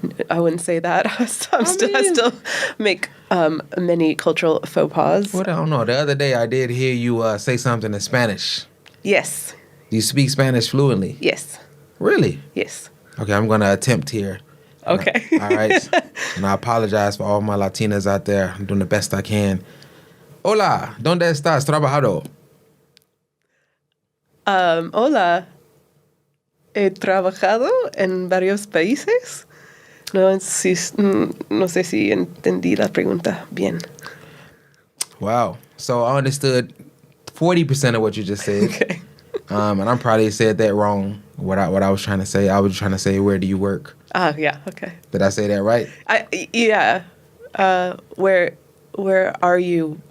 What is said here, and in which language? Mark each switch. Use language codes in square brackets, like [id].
[en] I wouldn't say that. I still make many cultural faux pas. Well, I don't know. The other day I did hear you say something in Spanish. Yes. You speak Spanish fluently? Yes. Really? Yes. Okay, I'm going to attempt here. Okay. All right. And I apologize for all my Latinas out there. I'm doing the best I can. [es] Hola, ¿dónde estás trabajando? Hola. He trabajado en varios países. No sé si entendí la pregunta bien. [en] Wow. So I understood 40% of what you just said. Okay. And I probably said that wrong. What I was trying to say. I was trying to say, where do you work? Yeah. Okay. Did I say that right? Yeah. Where are you?